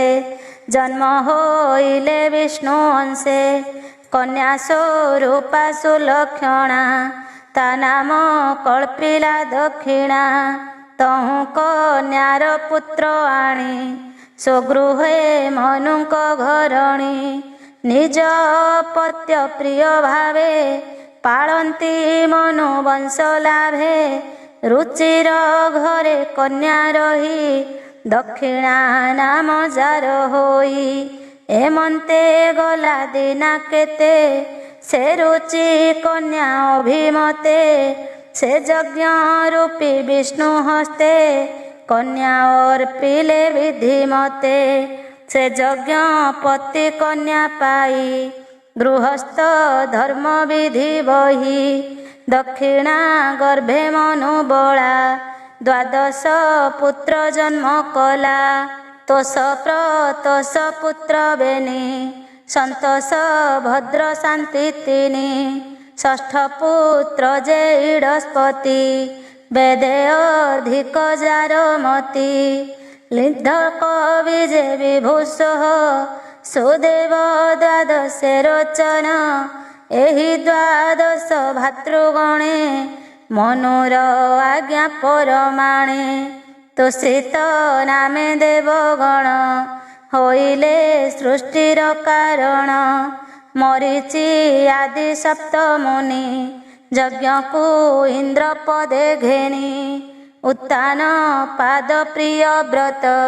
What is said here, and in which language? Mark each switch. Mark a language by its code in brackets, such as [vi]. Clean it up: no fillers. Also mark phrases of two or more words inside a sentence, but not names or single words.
[or] ଜନ୍ମ ହୋଇଲେ ବିଷ୍ଣୁ ଅଂଶେ କନ୍ୟା ସ୍ୱରୂପା ସୁଲକ୍ଷଣା ତା ନାମ କଳ୍ପିଲା ଦକ୍ଷିଣା ତହୁ କନ୍ୟାର ପୁତ୍ର ଆଣି ସ୍ୱଗୃହେ ମନୁକ ଘରଣୀ ନିଜ ପତ୍ୟ ପ୍ରିୟ ଭାବେ ପାଳନ୍ତି ମନୁ ବଂଶ ଲାଭେ ରୁଚିର ଘରେ କନ୍ୟା ରହି ଦକ୍ଷିଣା ନାମ ଯାର ହୋଇ ଏମନ୍ତେ ଗଲା ଦିନ କେତେ ସେ ରୁଚି କନ୍ୟା ଅଭିମତେ ସେ ଯଜ୍ଞ ରୂପୀ ବିଷ୍ଣୁ ହସ୍ତେ କନ୍ୟା ଅର୍ପିଲେ ବିଧି ମତେ ସେ ଯଜ୍ଞ ପତି କନ୍ୟା ପାଇ ଗୃହସ୍ଥ ଧର୍ମ ବିଧି ବହି ଦକ୍ଷିଣା ଗର୍ଭେ ମନୁ ବଳା ଦ୍ୱାଦଶ ପୁତ୍ର ଜନ୍ମ କଲା ତୋଷ ପ୍ରତୋଷ ପୁତ୍ର ବେନି ସନ୍ତୋଷ ଭଦ୍ର ଶାନ୍ତି ତିନି ଷଷ୍ଠ ପୁତ୍ର ଯେ ଇଡସ୍ପତି ବେଦେ ଅଧିକ ଯାରମତି ଲିଦ୍ଧ କବି ଯେ ବିଭୂଷଃ ସୁଦେବ ଦ୍ୱାଦଶେ ରୋଚନ ଏହି ଦ୍ୱାଦଶ ଭ୍ରାତୃଗଣେ ମନୁର ଆଜ୍ଞା ପରମାଣେ ତୁଷିତ ନାମେ ଦେବଗଣ ହୋଇଲେ ସୃଷ୍ଟିର କାରଣ ମରୀଚି ଆଦି ସପ୍ତ ମୁନି ଯଜ୍ଞ କୋ ଇନ୍ଦ୍ର ପଦେ ଘେନି ଉତ୍ତାନ ପାଦ ପ୍ରିୟ ବ୍ରତ